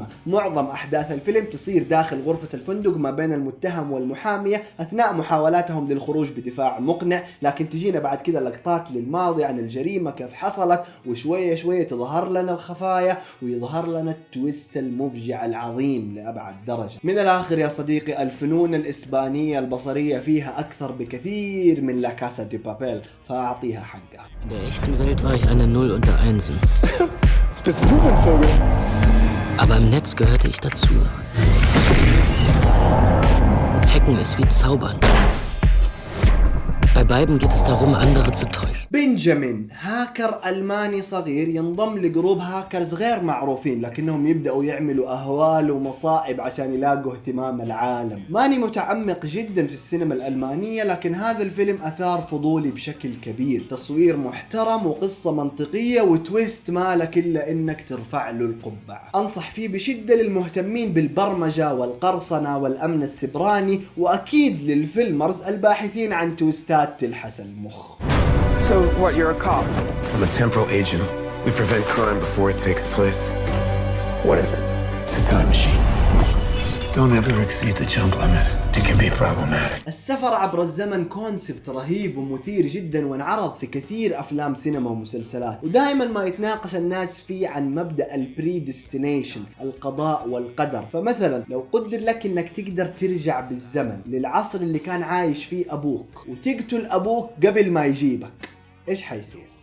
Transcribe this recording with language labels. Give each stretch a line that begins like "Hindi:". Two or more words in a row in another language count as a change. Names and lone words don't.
Arabic: معظم احداث الفيلم تصير داخل غرفة الفندق ما بين المتهم والمحامية اثناء محاولاتهم للخروج بدفاع مقنع، لكن تجينا بعد كده لقطات للماضي عن الجريمة كيف حصلت، وشوية شوية تظهر لنا الخفايا ويظهر لنا التويست المفجع العظيم لأبعد درجة. من الآخر يا صديقي، الفنون الإسبانية البصرية فيها أكثر بكثير من لا كاسا دي بابيل، فأعطيها حقها.
German: In der echten Welt war ich eine Null unter Einsen. Was bist du für ein Vogel? Aber im Netz gehörte ich dazu. Hacken ist wie Zaubern. Bei beiden geht es darum, andere zu täuschen.
Arabic: بنجامين هاكر ألماني صغير ينضم لجروب هاكرز غير معروفين، لكنهم يبدأوا يعملوا أهوال ومصائب عشان يلاقوا اهتمام العالم. ماني متعمق جدا في السينما الألمانية، لكن هذا الفيلم أثار فضولي بشكل كبير. تصوير محترم وقصة منطقية وتويست مالك إلا إنك ترفع له القبعة. أنصح فيه بشدة للمهتمين بالبرمجة والقرصنة والأمن السبراني، وأكيد للفيلمرز الباحثين عن تويستات تلحس المخ.
English: So what, you're a cop? I'm a temporal agent. We prevent crime before it takes place. What is it? It's a time machine. Don't ever exceed the jump limit. It can be problematic.
Arabic: السفر عبر الزمن كونسبت رهيب ومثير جدا، وانعرض في كثير افلام سينما ومسلسلات، ودائما ما يتناقش الناس فيه عن مبدأ البريديستنيشن، القضاء والقدر. فمثلا لو قدر لك انك تقدر ترجع بالزمن للعصر اللي كان عايش فيه ابوك وتقتل ابوك قبل ما يجيبك، ايش حيصير؟